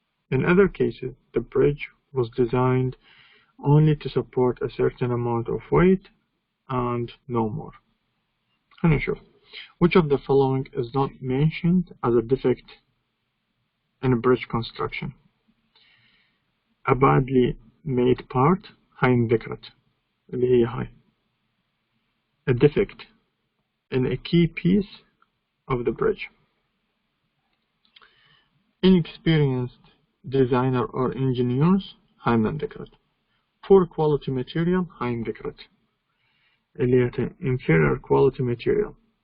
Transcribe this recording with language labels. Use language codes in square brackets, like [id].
[en] In other cases, the bridge was designed only to support a certain amount of weight and no more. [ar] خلينا نشوف. [en] Which of the following is not mentioned as a defect in a bridge construction? A badly made part [ar] هاي انذكرت اللي هي هاي. [en] A defect in a key piece of the bridge. Inexperienced designer or engineers [ar] هاي ما انذكرت. [en] Poor quality material [ar] هاي انذكرت اللي هي [en] inferior quality material.